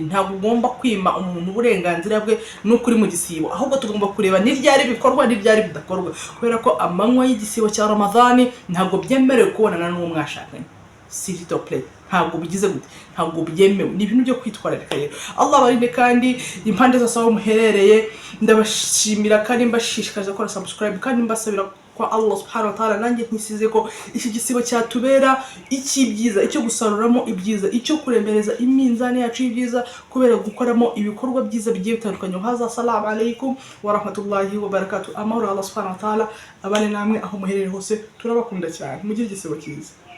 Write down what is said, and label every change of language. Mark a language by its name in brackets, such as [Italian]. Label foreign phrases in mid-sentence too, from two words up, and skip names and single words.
[Kinyarwanda] Ntabwo ugomba kwima umuntu uburenganzira bwe n'ukuri mu gisibo, ahubwo tugomba kureba n'iryari bikorwa n'iryari bidakorwa, kubera ko amanywa y'igisibo cya Ramadhan ntabwo byemerewe kubonana n'uwo mwashakanye. [French] S'il te plaît, [Kinyarwanda] ntabwo bigize gute, ntabwo byemewe, ni ibintu byo kwitwararika rero. Allah barinde kandi impande zose aho muherereye, ndabashimira kandi mbashishikaje gukora subscribe kandi mbasabira kwa [Arabic] الله سبحانه وتعالى [Kinyarwanda] nanjye ntisize ko iki gisibo cyatubera ikibyiza, icyo gusaruramo ibyiza, icyo kuremereza iminzani yacu y'ibyiza, kubera gukoramo ibikorwa byiza bigiye bitandukanye. [Arabic] هذا السلام عليكم ورحمة الله وبركاته. [Kinyarwanda] Amahoro [Arabic] الله سبحانه وتعالى [Kinyarwanda] abane namwe aho muherereye hose, turabakunda cyane, mugire igisibo cyiza.